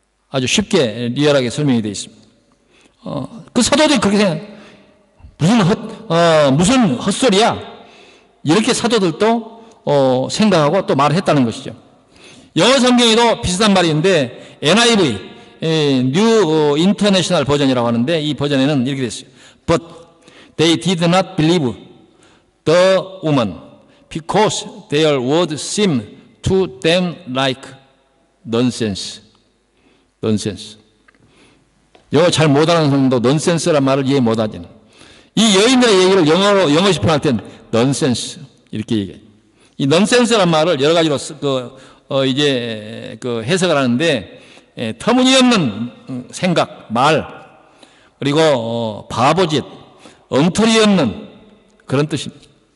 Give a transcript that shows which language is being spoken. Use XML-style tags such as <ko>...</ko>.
<ko>아주 쉽게 리얼하게 설명이 되어 있습니다. 그 사도들이 그렇게 생각해요. 무슨 헛소리야 이렇게 사도들도 생각하고 또 말을 했다는 것이죠. 영어 성경에도 비슷한 말이 있는데 NIV 뉴 인터내셔널 버전이라고 하는데, 이 버전에는 이렇게 됐어요.</ko> <en>But they did not believe the woman because their word seemed to them like nonsense.</en> <ko>영어 잘 못하는 사람도 nonsense란 말을 이해 못하잖아요. 이 여인들의 얘기를 영어 시판할 땐 nonsense 이렇게 얘기해요. 이 nonsense란 말을 여러 가지로 이제 해석을 하는데, 터무니없는 생각, 말, 그리고 바보짓, 엉터리 없는 그런 뜻입니다.</ko>